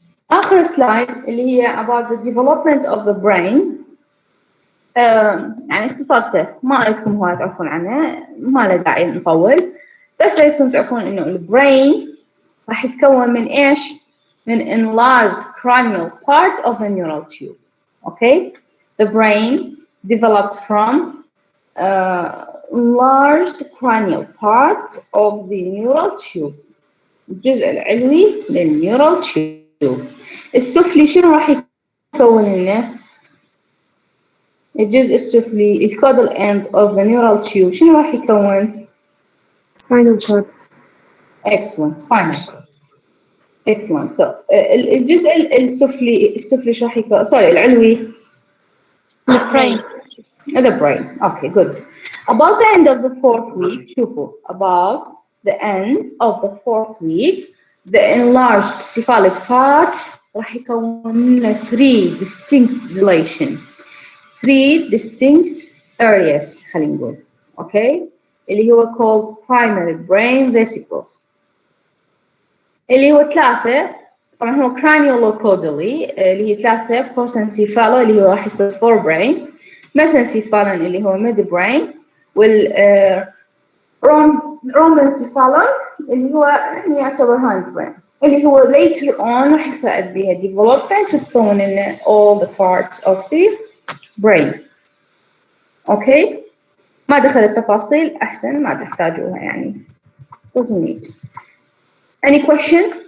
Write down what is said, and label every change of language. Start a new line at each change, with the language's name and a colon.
Arabic: آخر سلايد اللي هي
English: about the development of the brain.
Arabic: يعني اختصرته، ما أريدكم هواي تعرفون عنه، ما له داعي نطول، بس أريدكم تعرفون إنه البرين راح يتكون من إيش؟ من
English: enlarged cranial part of the neural tube. Okay? The brain develops from enlarged cranial part of the neural tube.
Arabic: الجزء العلوي للنيورال تيوب. السفلي شنو راح يكون لنا؟ الجزء السفلي الكودال end of the neural tube شنو راح يكون؟
English: spinal cord. Excellent. spinal cord. Excellent.
Arabic: So الجزء السفلي شو راح يكون؟ sorry العلوي.
English: The brain. The brain. Okay, good. About the end of the 4th week, شوفوا about the end of the 4th week, the enlarged cephalic part
Arabic: راح يكون لنا
English: 3 distinct dilation. 3 distinct areas
Arabic: خلينا نقول.
English: Okay? اللي هو called primary brain vesicles.
Arabic: اللي هو 3 طبعا هو cranial-caudally اللي هي 3 prosencephala اللي هو راح يصير forebrain. mesencephalon اللي هو mid brain وال rhombencephalon اللي هو يعني يعتبر hand brain اللي هو later on راح يصير بيها development وتكون لنا
English: all the parts of the brain.
Arabic: اوكي؟ ما دخلت تفاصيل أحسن ما تحتاجوها يعني.
English: doesn't need. Any question?